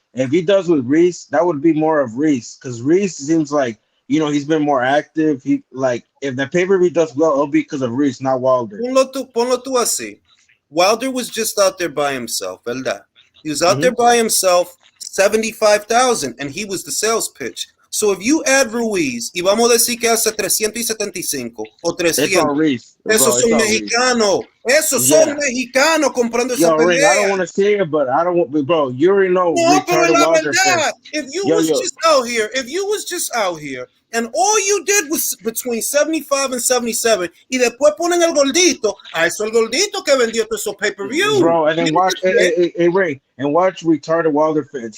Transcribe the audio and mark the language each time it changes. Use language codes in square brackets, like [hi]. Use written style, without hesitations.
[en] If he does with Reese, that would be more of Reese, because Reese seems like he's been more active. He like if the pay-per-view does well, it'll be because of Reese, not Wilder. [es] Ponlo tú así. [en] Wilder was just out there by himself, ¿verdad? He was out there by himself, 75,000, and he was the sales pitch. So if you add Ruiz, [es] y vamos a decir que hace 375 o 300, esos son mexicanos. Esos son mexicanos comprando esa pelea. [en] I don't want to say it, but I don't want, bro. You already know. [es] No, pero la verdad, [en] if you was just out here, and all you did was between 75 and 77, [es] y después ponen el gordito, a eso el gordito que vendió todos esos pay-per-view. [en] Bro, and then watch, hey, Ray, and watch retarded Wilder fans.